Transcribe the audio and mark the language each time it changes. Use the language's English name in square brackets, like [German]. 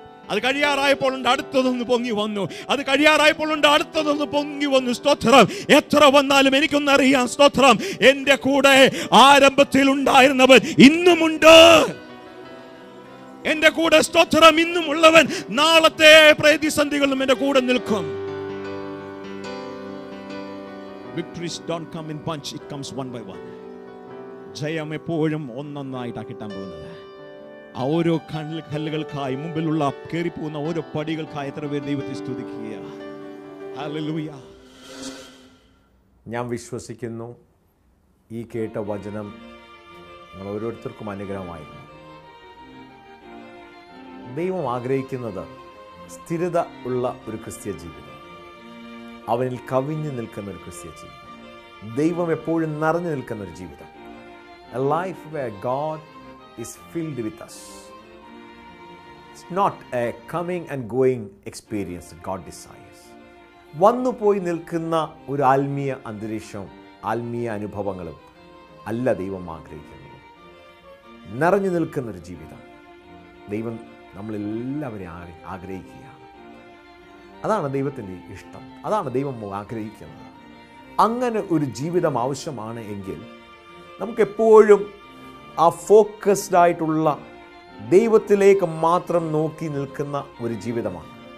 [Malayalam] അത് കഴിയാറായപ്പോൾ അടുത്തതൊന്ന് പൊങ്ങി വന്നു. അത് കഴിയാറായപ്പോൾ അടുത്തതൊന്ന് പൊങ്ങി വന്നു. സ്തോത്രം. എത്ര വന്നാലും എനിക്കൊന്നറിയാം, സ്തോത്രം, എന്റെ കൂടെ ആരംഭത്തിൽ ഉണ്ടായിരുന്നവൻ ഇന്നുമുണ്ട്. എന്റെ കൂടെ, സ്തോത്രം, ഇന്നുമുള്ളവൻ നാളത്തെ പ്രതിസന്ധികളിലും എന്റെ കൂടെ നിൽക്കും. [English] Victories don't come in bunch, it comes one by one. [Malayalam] ജയം എപ്പോഴും ഒന്നൊന്നായിട്ടാണ് കിട്ടാൻ പോകുന്നത്. ആ ഓരോ കല്ലുകൾക്കായി, മുമ്പിലുള്ള കയറിപ്പോകുന്ന ഓരോ പടികൾക്കായി എത്ര പേര് ദൈവത്തെ സ്തുതിക്കുക. ഹല്ലേലൂയ. ഞാൻ വിശ്വസിക്കുന്നു ഈ കേട്ട വചനം നിങ്ങൾ ഓരോരുത്തർക്കും അനുഗ്രഹമായിരുന്നു. ദൈവം ആഗ്രഹിക്കുന്നത് സ്ഥിരത ഉള്ള ഒരു ക്രിസ്ത്യ ജീവിതം, അവനിൽ കവിഞ്ഞു നിൽക്കുന്ന ഒരു ക്രിസ്ത്യ ജീവിതം, ദൈവം എപ്പോഴും നിറഞ്ഞു നിൽക്കുന്ന ഒരു ജീവിതം. [English] A life where God is filled with us. It's not a coming and going experience that God desires. [Malayalam] വന്നു പോയി നിൽക്കുന്ന ഒരു ആത്മീയ അന്തരീക്ഷവും ആത്മീയ അനുഭവങ്ങളും അല്ല ദൈവം ആഗ്രഹിക്കുന്നത്. നിറഞ്ഞു നിൽക്കുന്നൊരു ജീവിതം ദൈവം നമ്മളെല്ലാവരെയും ആഗ്രഹിക്കുകയാണ്. അതാണ് ദൈവത്തിൻ്റെ ഇഷ്ടം, അതാണ് ദൈവം ആഗ്രഹിക്കുന്നത്. അങ്ങനെ ഒരു ജീവിതം ആവശ്യമാണ് എങ്കിൽ നമുക്കെപ്പോഴും ആ ഫോക്കസ്ഡ് ആയിട്ടുള്ള ദൈവത്തിലേക്ക് മാത്രം നോക്കി നിൽക്കുന്ന ഒരു ജീവിതമാണ്.